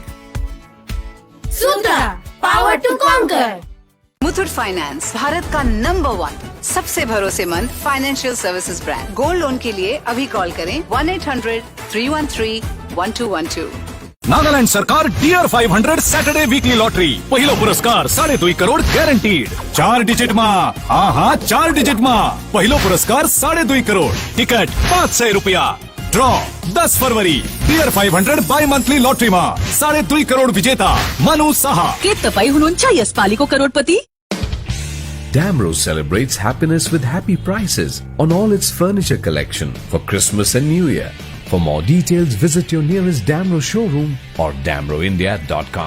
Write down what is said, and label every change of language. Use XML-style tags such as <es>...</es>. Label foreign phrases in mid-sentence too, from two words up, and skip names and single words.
<en>Sutra, power to conquer.</en> <hi>मुथूट फाइनेंस भारत का नंबर 1 सबसे भरोसेमंद</hi> <en>financial services brand. gold loan</en> <hi>के लिए अभी कॉल करें 1-800-313-1212।</hi> <ne>नागालैंड सरकार डियर 500</ne> <en>Saturday weekly lottery</en> <ne>पहिलो पुरस्कार 2.5 करोड़ गॅरंटीड। 4 डिजिट मा, हाँ 4 डिजिट मा पहिलो पुरस्कार 2.5 करोड़। टिकट 500 रुपया। ड्रॉ 10 फरवरी डियर 500</ne> <en>bi monthly lottery</en> <ne>मा 2.5 करोड़ विजेता मनु साहा। के तपाई हुनुहुन्छ यसपालिको करोडपति?</ne> <en>Damro celebrates happiness with happy prices on all its furniture collection for Christmas and New Year. For more details, visit your nearest Damro showroom or damroindia.com.</en>